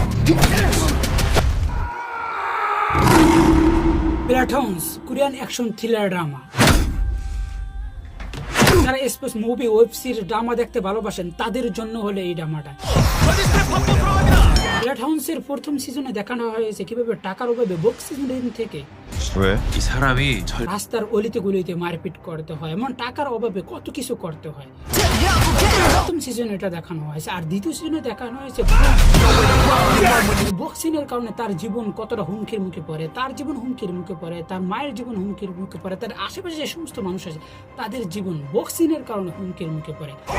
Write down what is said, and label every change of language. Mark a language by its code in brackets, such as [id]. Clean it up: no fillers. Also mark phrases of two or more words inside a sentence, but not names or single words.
[en] Platoons Korean action thriller drama. [bn] যারা [en] sports movie, [bn] ওয়েব সিরিজ, ড্রামা দেখতে ভালোবাসেন তাদের জন্য হলো এই ড্রামাটা। প্ল্যাটুনসের প্রথম সিজনে দেখানো হয়েছে কিভাবে টাকার অভাবে [en] boxing ring [bn] থেকে [ko] 왜? 이 사람이 절 [bn] রাস্তার অলিতে গলিতে মারপিট করতে হয়, এমন টাকার অভাবে কত কিছু করতে হয়। প্রথম সিজনে এটা দেখানো হয়েছে। আর দ্বিতীয় সিজনে দেখানো হয়েছে বক্সিং এর কারণে তার জীবন কতটা হুমকির মুখে পড়ে, তার জীবন হুমকির মুখে পড়ে, তার মায়ের জীবন হুমকির মুখে পড়ে, তার আশেপাশে যে সমস্ত মানুষ আছে তাদের জীবন বক্সিং এর কারণে হুমকির মুখে পড়ে।